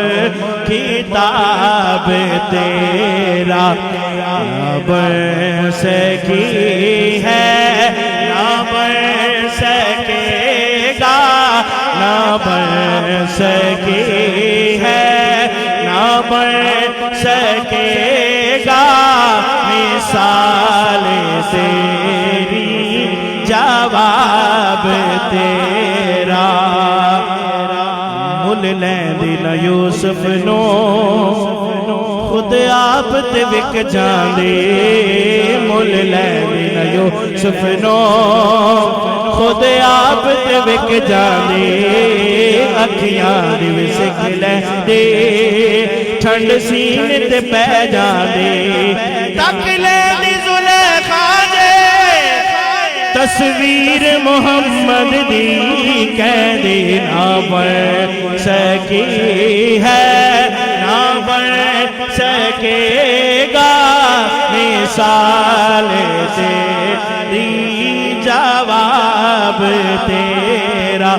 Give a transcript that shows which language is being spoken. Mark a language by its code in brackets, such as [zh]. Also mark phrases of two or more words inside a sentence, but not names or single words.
[ur] کتاب تیرا نہ بن سکی ہے، نہ بن سکے گا، نہ بن سکی ہے، نہ بن سکے گا مثال تیری، جواب تیرا۔ [pa] مل لیندی نہ یوسف نو خود آپ تے وک جاندے، مل لیندی نہ یوسف نو خود آپ تے وک جاندے، اکھیاں دی وسک لیندے، ٹھنڈ سینے تے پہ جاندے، تک لیندی زلیخا دے تصویر محمد دی، کہندی [ur] نہ بن سکی ہے، نہ بن سکے گا مثال تیری، جواب تیرا۔